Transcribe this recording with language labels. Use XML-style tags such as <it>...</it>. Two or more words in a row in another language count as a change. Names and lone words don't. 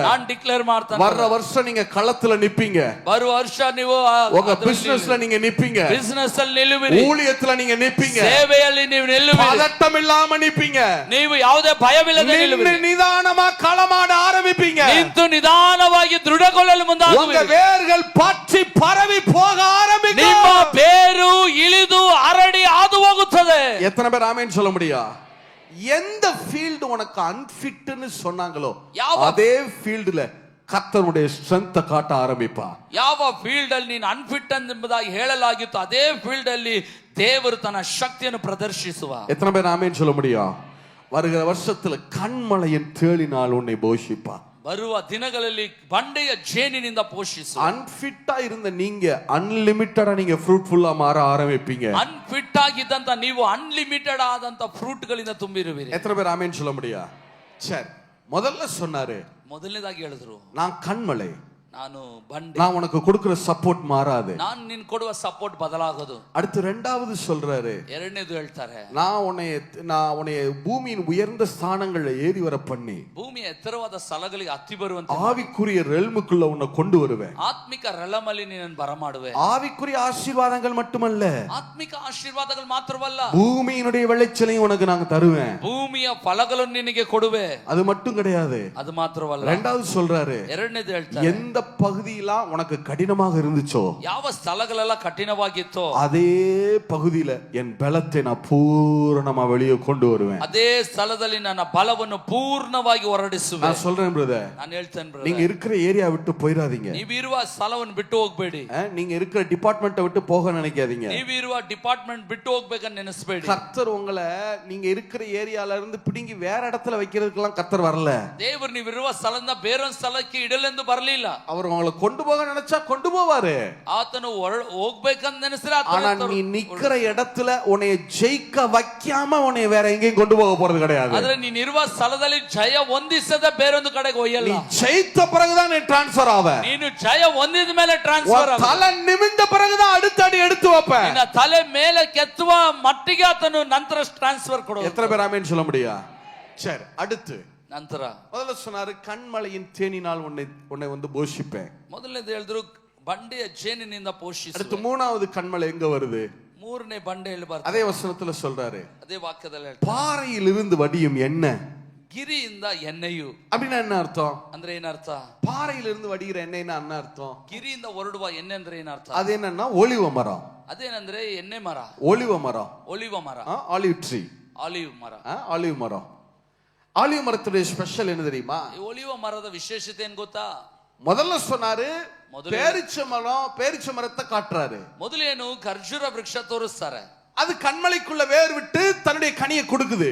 <kn>ನಾನು ಡಿಕ್ಲೇರ್ ಮಾಡ್ತಾನೆ,</kn> <ta>வர்ற வருஷம் நீங்க களத்துல நிப்பீங்க,</ta> <kn>ಬರುವ ವರ್ಷ ನೀವು</kn> <ta>உங்க பிசினஸ்ல நீங்க நிப்பீங்க,</ta> <kn>ಬಿಸಿನೆಸ್ ಅಲ್ಲಿ ನಿಲ್ಲುವಿರಿ,</kn> <ta>ஊழியத்துல நீங்க நிப்பீங்க,</ta> <kn>ಸೇವೆಯಲ್ಲಿ ನೀವು ನಿಲ್ಲುವಿರಿ,</kn> <ta>பதட்டம் இல்லாம நிப்பீங்க,</ta> <kn>ನೀವು ಯಾವುದೇ ಭಯವಿಲ್ಲದೆ</kn> <ta>நின்னு</ta> <kn>ನಿಲ್ಲುವಿರಿ,</kn> <ta>நிதானமா களமாட ஆரம்பிப்பீங்க,</ta> <kn>ನಿಂತು ನಿಧಾನವಾಗಿ ದೃಢಗೊಳ್ಳಲು</kn> <ta>உங்க</ta> <kn>ಮುಂದಾಗುವಿರಿ,</kn> <ta>வேர்கள் பற்றி பரவி போக ஆரம்பிக்கும்,</ta> <kn>ನಿಮ್ಮ ಬೇರು ಇಳಿದು ಹರಡಿ ಹಾದು ಹೋಗುತ್ತದೆ.</kn> <ta>எத்தனை பேர் ஆமென் சொல்ல முடியும்? எந்த ஃபீல்டு உனக்கு அன்ஃபிட்னு சொன்னாங்களோ அதே ஃபீல்டுல கர்த்தருடைய ஸ்ட்ரெngth காட்ட ஆரம்பிப்பா.</ta> <kn>ಯಾವ ಫೀಲ್ಡ್ ಅಲ್ಲಿ ನೀನು ಅನ್ಫಿಟ್ ಎಂಬುದಾಗಿ ಹೇಳಲಾಗಿತ್ತು ಅದೇ ಫೀಲ್ಡ್ ಅಲ್ಲಿ ದೇವರು ತನ್ನ ಶಕ್ತಿಯನ್ನು ಪ್ರದರ್ಶಿಸುವ.</kn> <ta>எத்தனை பேர் ஆமென் சொல்ல முடியும்? வருகிற வருஷத்துல கண்மலையின் தேளினால் உன்னை போஷிப்பா.</ta> <kn>ಬರುವ ದಿನಗಳಲ್ಲಿ ಬಂಡೆಯ ಜೇನಿನಿಂದ ಪೋಷಿಸುವ.</kn> <ta>அன்ஃபிட்டா இருந்த நீங்க அன்லிமிட்டடா நீங்க ஃப்ரூட்ஃபுல்லா மாற ஆரம்பிப்பீங்க.</ta> <kn>ಅನ್ಫಿಟ್ ಆಗಿದ್ದಂತ ನೀವು ಅನ್ಲಿಮಿಟೆಡ್ ಆದಂತ ಫ್ರೂಟ್ ಗಳಿಂದ ತುಂಬಿರುವಿರಿ.</kn> <ta>எத்தனை பேர் ஆமென் சொல்ல முடியும்? சரி, முதல்ல சொன்னாரு,</ta> <kn>ಮೊದಲನೇದಾಗಿ ಹೇಳಿದ್ರು,</kn> <ta>நான் கண்மலை,</ta> <kn>ನಾನು ಬಂಡೆ,</kn> <ta>நான் உனக்கு கொடுக்கிற சப்போர்ட் மாறாது.</ta> <kn>ನಾನು ನಿನ್ ಕೊಡುವ ಸಪೋರ್ಟ್ ಬದಲಾಗದು.</kn> <ta>அடுத்து ரெண்டாவது சொல்றாரு,</ta> <kn>ಎರಡನೇದು ಹೇಳ್ತಾರೆ,</kn> <ta>நான் உன்னை பூமியின் உயர்ந்த ஸ்தானங்கள்ல ஏறி வர பண்ணி</ta> <kn>ಭೂಮಿಯ ಎತ್ತರವಾದ ಸ್ಥಳಗಳಿಗೆ ಹತ್ತಿ ಬರುವಂತೆ</kn> <ta>ஆவிக்குரிய ரெல்முக்குள்ள உன்னை கொண்டு வருவேன்.</ta> <kn>ಆತ್ಮಿಕ ರೆಲಮಲ್ಲಿ ನಿನ್ನನ್ನು ಬರಮಾಡುವೆ.</kn> <ta>ஆவிக்குரிய ஆசீர்வாதங்கள் மட்டுமல்ல,</ta> <kn>ಆತ್ಮಿಕ ಆಶೀರ್ವಾದಗಳು ಮಾತ್ರವಲ್ಲ,</kn> <ta>பூமியினுடைய விளைச்சலையும் உனக்கு நாங்க தருவேன்.</ta> <kn>ಭೂಮಿಯ ಫಲಗಳನ್ನು ನಿನಗೆ ಕೊಡುವೆ.</kn> <ta>அது மட்டும் கிடையாது,</ta> <kn>ಅದು ಮಾತ್ರವಲ್ಲ,</kn> <ta>ரெண்டாவது சொல்றாரு,</ta> <kn>ಎರಡನೇದು ಹೇಳ್ತಾರೆ,</kn> <ta>எந்த பகுதியெல்லாம் உனக்கு கடினமாக இருந்துச்சோ,</ta> <kn>ಯಾವ ಸ್ಥಳಗಳೆಲ್ಲ ಕಠಿಣವಾಗಿತ್ತೋ</kn> <ta>அதே பகுதியில என் பலத்தை நான் பூரணமா வெளியே கொண்டு வருவேன்.</ta> <kn>ಅದೇ ಸ್ಥಳದಲ್ಲಿ ನನ್ನ ಬಲವನ್ನು ಪೂರ್ಣವಾಗಿ ಹೊರಡಿಸುವೆ.</kn> <ta>நான் சொல்றேன் பிரதர்,</ta> <kn>ನಾನು ಹೇಳ್ತೇನೆ brother,</kn> <ta>நீங்க இருக்கிற ஏரியா விட்டு போயிடாதீங்க,</ta> <kn>ನೀವು ಇರುವ ಸ್ಥಳವನ್ನು ಬಿಟ್ಟು ಹೋಗಬೇಡಿ,</kn> <ta>நீங்க இருக்கிற டிபார்ட்மெண்ட்டை விட்டு போக நினைக்காதீங்க,</ta> <kn>ನೀವು ಇರುವ ಡಿಪಾರ್ಟ್ಮೆಂಟ್ ಬಿಟ್ಟು ಹೋಗ್ಬೇಕಂತ ನೆನೆಸಬೇಡಿ.</kn> <ta>கர்த்தர் உங்களை நீங்க இருக்கிற ஏரியால இருந்து பிடிங்கி வேற இடத்துல வைக்கிறதுக்கெல்லாம் கர்த்தர் வரல.</ta> <kn>ದೇವರು ನೀವಿರುವ ಸ್ಥಳದಿಂದ ಬೇರೊಂದು ಸ್ಥಳಕ್ಕೆ ಇಡಲೆಂದು ಬರಲಿಲ್ಲ.</kn> <ta>அவர் உங்களை கொண்டு போக நினைச்சா கொண்டு போவாரு.</ta> <kn>ಆತನು ಹೋಗ್ಬೇಕಂತ ನೆನೆಸಿದ್ರೆ</kn> <ta>ஆனா நீ நிக்கிற இடத்துல உன்னை ஜெயிக்க வைக்காம உன்னை வேற எங்கேயும் கொண்டு போக போறது கிடையாது.</ta> <kn>ಆದ್ರೆ ನೀನಿರುವ ಸ್ಥಳದಲ್ಲಿ ಜಯ ಹೊಂದಿಸದೆ ಬೇರೊಂದು ಕಡೆಗೆ ಒಯ್ಯಲ್ಲ.</kn> <ta>நீ ஜெயித்த பிறகுதான் நீ டிரான்ஸ்ஃபர் ஆவ.</ta> <kn>ನೀನು ಜಯ ಹೊಂದಿದ ಮೇಲೆ ಟ್ರಾನ್ಸ್ಫರ್ ಆಗ.</kn> <ta>தலை நிமிர்ந்த பிறகுதான் அடுத்த அடி எடுத்து வைப்ப.</ta> <kn>ನಿನ್ನ ತಲೆ ಮೇಲೆ ಕೆತ್ತುವ ಮಟ್ಟಿಗೆ ಆತನು ನಂತರ ಟ್ರಾನ್ಸ್ಫರ್ ಕೊಡುವ.</kn> <ta>எத்தனை பேர் ஆமென் சொல்ல முடியும்? சரி, அடுத்து</ta> <kn>ನಂತರ</kn> <ta>முதல்ல சொன்னாரு, கண்மலையின் தேனினால் உன்னை வந்து போஷிப்பேன்.</ta> <kn>ಮೊದಲನೇದು ಹೇಳಿದ್ರು ಬಂಡೆಯ ಜೇನಿನಿಂದ ಪೋಷಿಸು.</kn> <ta>அடுத்து மூணாவது கண்மலை எங்க வருது?</ta> <kn>ಮೂರನೇ ಬಂಡೆಯಲ್ಲಿ ಬರ್ತದೆ.</kn> <ta>அதே வசனத்துல சொல்றாரு,</ta> <kn>ಅದೇ ವಾಕ್ಯದಲ್ಲಿ ಹೇಳ್ತಾರೆ,</kn> <ta>பாறையிலிருந்து வடியும் எண்ணெய்.</ta> <kn>ಗಿರಿಯಿಂದ ಎಣ್ಣೆಯು</kn> <ta>அப்படின்னா என்ன அர்த்தம்?</ta> <kn>ಅಂದ್ರೆ ಏನರ್ಥ?</kn> <ta>பாறையிலிருந்து வடிகிற எண்ணெய்னா என்ன அர்த்தம்?</ta> <kn>ಗಿರಿಯಿಂದ ಹೊರಡುವ ಎಣ್ಣೆ ಅಂದ್ರೆ ಏನರ್ಥ?</kn> <ta>அது என்னன்னா ஒலிவ மரம்.</ta> <kn>ಅದೇನಂದ್ರೆ ಎಣ್ಣೆ ಮರ,</kn> <ta>ஒலிவ மரம்,</ta> <kn>ಒಲಿವ ಮರ,</kn> <en>olive tree,</en> <kn>ಆಲಿವ್ ಮರ.</kn> <ta>ஆலிவ் மரம். ஆலிவ் மரத்துடைய ஸ்பெஷல் என்ன தெரியுமா?</ta> <kn>ಈ ಒಲಿವ ಮರದ ವಿಶೇಷತೆ ಏನ್ ಗೊತ್ತಾ?</kn> <ta>முதல்ல சொன்னாரு பேரிச்ச மரத்தை காட்டுறாரு.</ta> <kn>ಮೊದಲೇನು ಖರ್ಜೂರ ವೃಕ್ಷ ತೋರಿಸ್ತಾರೆ.</kn> <ta>அது கண்மலைக்குள்ள வேர் விட்டு தன்னுடைய கனியை கொடுக்குது.</ta>